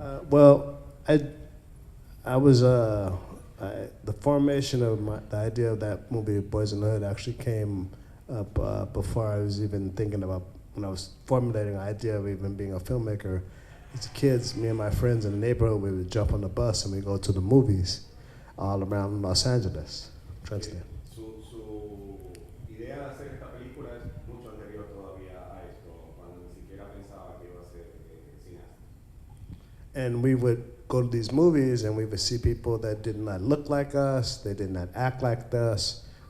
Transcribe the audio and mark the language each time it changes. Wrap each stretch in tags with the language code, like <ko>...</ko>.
<en>Well, I was the formation of the idea of that movie, Boys in the Hood, actually came up before I was even thinking about when I was formulating the idea of even being a filmmaker. As kids, me and my friends in the neighborhood, we would jump on the bus and we go to the movies all around Los Angeles. Translate.</en> <es>Su idea de hacer esta película es mucho anterior todavía a esto, cuando ni siquiera pensaba que iba a ser cineasta.</es> <en>And we would go to these movies and we would see people that did not look like us, they did not act like us.</en>